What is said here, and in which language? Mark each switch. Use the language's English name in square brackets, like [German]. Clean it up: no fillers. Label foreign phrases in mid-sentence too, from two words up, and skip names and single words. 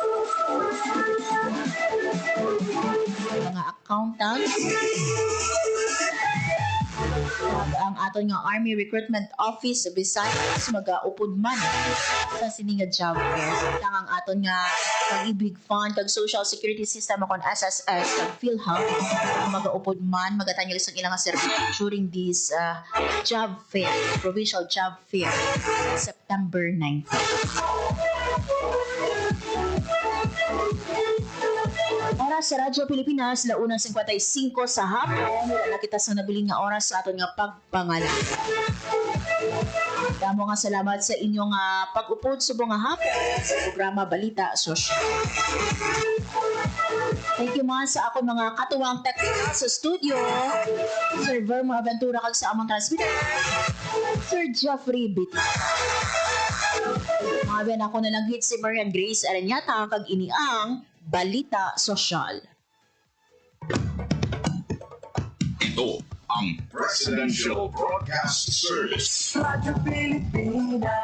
[Hiligaynon] mga accountants ang aton nga Army Recruitment Office sa Visayas magaupod man sa sini nga job fair ang aton nga Pag-ibig Fund kag Social Security System akon SSS kag PhilHealth magaupod man magatanyag sa ilang [English] service during this job fair, provincial job fair September 19. [Hiligaynon] Oras sa Radyo Pilipinas, 1:55 sa hapon. Wala kita sa nabiling nga oras sa aton nga pagpangalan. Damo nga salamat sa inyong pag-upod subong nga hapon sa programa Balita Sosyal. [English] Thank you [Hiligaynon] man sa ako mga katuwang teknika sa studio. Sir Vermo Aventura kag sa among transmitter. Sir Jeffrey Bit. Mga ben ako na lang hit si Marian Grace Aranyata kag ini ang Balita Sosyal. [Filipino] Ito ang Presidential Broadcast Service. Radyo Pilipinas.